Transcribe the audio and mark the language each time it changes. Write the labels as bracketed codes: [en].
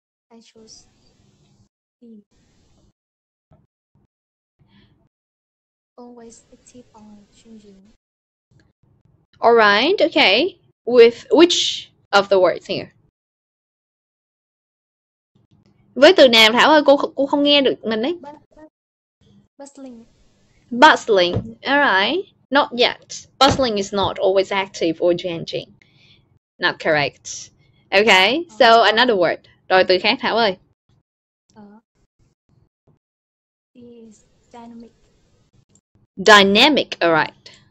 [en] I choose B. Always active or changing. Alright, okay. With which of the words here? [vi] Với từ nào Thảo ơi, cô không nghe được mình đấy. [en] Bustling. Bustling, alright. Not yet. Bustling is not always active or changing. Not correct. Okay, so another word. [vi] Rồi từ khác Thảo ơi. [en] Is dynamic. Dynamic, alright.